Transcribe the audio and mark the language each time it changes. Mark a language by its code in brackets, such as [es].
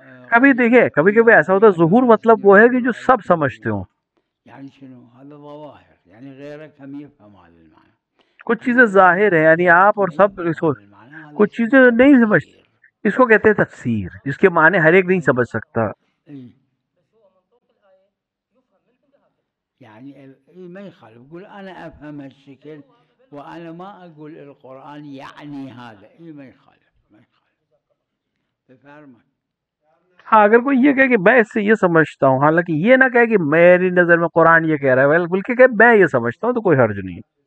[ur] کبھی دیکھیں کبھی کبھی ایسا ہوتا ہے ظہور مطلب وہ ہے کہ جو سب سمجھتے ہوں، [ar] يعني شنو هذا ظواهر، يعني غيرك هم يفهم هذا المعنى، [ur] کچھ چیزیں ظاہر ہیں یعنی آپ اور سب، کچھ چیزیں نہیں سمجھتے، اس کو کہتے ہیں تفسیر، جس کے معنی ہر ایک نہیں سمجھ سکتا۔ [ar] يعني ما يخالف، يقول انا افهم هالشكل وانا ما اقول القرآن يعني هذا، ما يخالف ما يخالف، بفهمك؟ [ur] ہاں اگر کوئی یہ کہے کہ میں اس سے یہ سمجھتا ہوں، حالانکہ یہ نہ کہے کہ میری نظر میں قرآن یہ کہہ رہا ہے، بلکہ کہ میں یہ سمجھتا ہوں، تو کوئی حرج نہیں۔